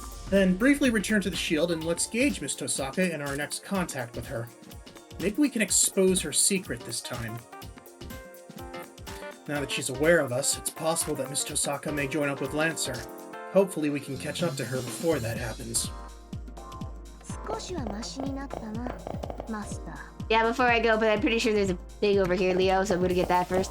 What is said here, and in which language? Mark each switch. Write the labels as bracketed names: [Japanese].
[English] Then briefly return to the shield and let's gauge Miss Tosaka in our next contact with her. Maybe we can expose her secret this time. Now that she's aware of us, it's possible that Miss Tosaka may join up with Lancer. Hopefully we can catch up to her before that happens. [Japanese] 少しはマシになったな、マスター。 [English] Yeah, before I go, but I'm pretty sure there's a thing over here, Leo, so I'm gonna get that first.